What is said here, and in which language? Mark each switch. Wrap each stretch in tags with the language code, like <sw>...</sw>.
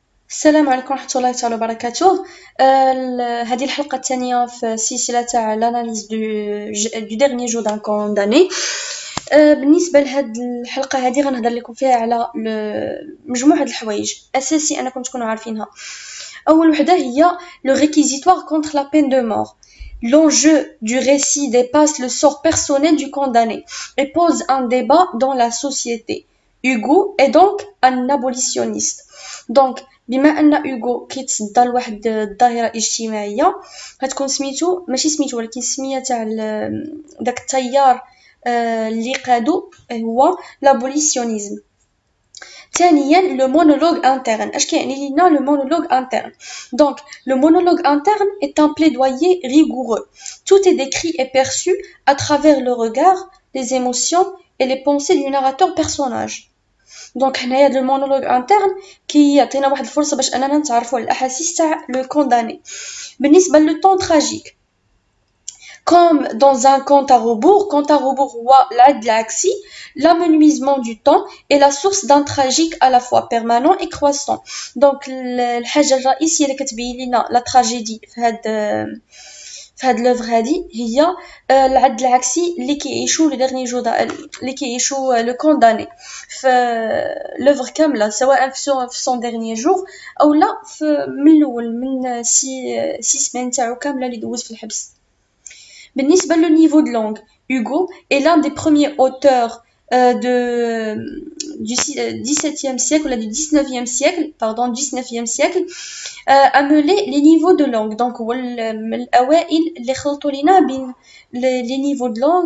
<ar>السلام عليكم ورحمة الله تعالى وبركاته. هذه الحلقة الثانية في سلسلة تاع</ar> <fr>l'analyse du dernier jour d'un condamné.</fr> <ar>بالنسبة لهاد الحلقة هذه غنهضر لكم فيها على مجموعة الحوايج أساسي أنكم تكونوا عارفينها. أول وحدة هي</ar> <fr>le réquisitoire contre la peine de mort. L'enjeu du récit dépasse le sort personnel du condamné et pose un débat dans la société. Hugo est donc un abolitionniste.</fr> <ar>Donc بما ان اوغو كيتصدى لواحد الظاهره اجتماعيه غتكون سميتو ماشي سميتو ولكن السميه تاع داك التيار اللي قادو هو لابوليسيونيزم. ثانيا لو مونولوج انترن. اش كيعني لينا لو مونولوج انترن؟ دونك لو مونولوج انترن</ar> <fr>est un plaidoyer rigoureux. Tout est décrit et perçu à travers le regard, les émotions et les pensées du narrateur personnage.</fr> <ar>دونك حنايا هاد المونولوج انترن كيعطينا واحد الفرصه باش اننا نتعرفوا على الاحاسيس تاع لو كونداني. بالنسبه لو طون تراجيك</ar> <fr>comme dans un compte à rebours</fr> <ar>هو العد العكسي.</ar> <fr>l'amenuisement du temps est la source d'un tragique à la fois permanent et croissant.</fr> <ar>دونك الحاجه الرئيسيه اللي كتبين لنا لا تراجيدي في هاد لوفر هادي هي العد العكسي اللي كيعيشو لو ديرني جو اللي كيعيشو لو كونداني في لوفر كامله، سواء في سون ديرني جور او لا من الاول من سي سمان تاعو كامله اللي دوز في الحبس.</ar> <fr>بالنسبه لو نيفو دو لونغ، Hugo est l'un des premiers auteurs du XVIIe siècle ou du XIXe siècle à mêler les niveaux de langue.</fr> <ar>Donc هو من الأوائل اللي خلطوا لنا بين</ar> <fr>les niveaux de langue.</fr>